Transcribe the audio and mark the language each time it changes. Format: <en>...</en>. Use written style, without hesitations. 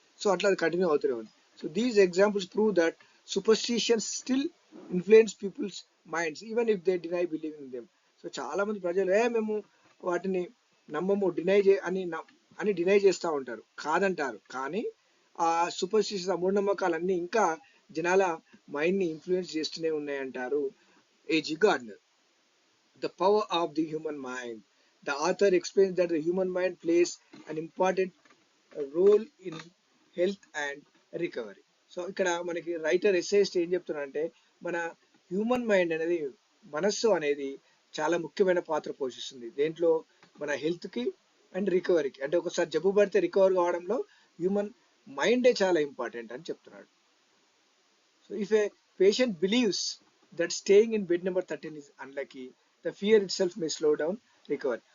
<te>So అట్లా అది continue అవుతూనే ఉంది.</te> <en>So these examples prove that superstitions still influence people's minds even if they deny believing them.</en> <te>So చాలా మంది ప్రజలు మేము వాటిని నమ్మము, డినై చేస్తూ ఉంటారు, కాదంటారు. కానీ ఆ సూపర్స్టిషన్స్, ఆ మూఢనమ్మకాలన్నీ ఇంకా జనాల మైండ్ ని ఇన్ఫ్లుయెన్స్ చేస్తూనే ఉన్నాయంటారు AG Gardner.</te> <en>The power of the human mind. The author explains that the human mind plays an important role in health and recovery.</en> <te>So ఇక్కడ మనకి రైటర్ ఎస్సేయిస్ట్ ఏం చెప్తున్నారంటే మన హ్యూమన్ మైండ్ అనేది, మనస్సు అనేది చాలా ముఖ్యమైన పాత్ర పోషిస్తుంది దేంట్లో, మన హెల్త్ కి అండ్ రికవరీకి. అంటే ఒకసారి జబ్బు పడితే రికవర్ కావడంలో హ్యూమన్ మైండే చాలా ఇంపార్టెంట్ అని చెప్తున్నాడు.</te> <en>So if a patient believes that staying in bed number 13 is unlucky, the fear itself may slow down recovery.</en>